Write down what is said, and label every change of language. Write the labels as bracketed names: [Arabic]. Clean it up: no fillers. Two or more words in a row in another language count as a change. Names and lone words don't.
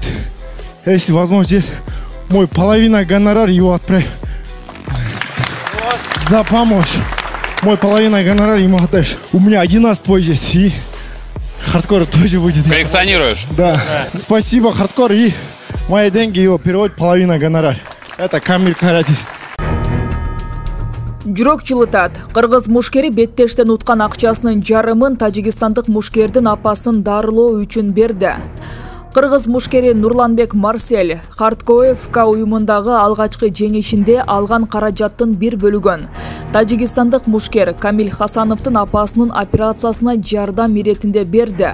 [Russian] Если возможно, здесь мой половина гонорар его отправь. За помощь. Мой половина гонорар ему отдашь. У меня 11 твой здесь. И хардкор тоже будет. Коллекционируешь? Да. Спасибо, хардкор. И мои деньги его переводит половина гонорар. Это Камиль Каратис. [Kyrgyz] Жүрөк жылытат. Кыргыз мушкери беттештен уткан акчасынын жарымын тажикстандык мушкердин апасын дарылоо үчүн берди. Кыргыз мушкери Нурланбек Марсель Хардкоевка уюмундагы алгачкы жеңишинде алган каражаттын бир бөлүгүн тажикстандык мушкер Камиль Хасановдун апасынын операциясына жардам иретинде берди.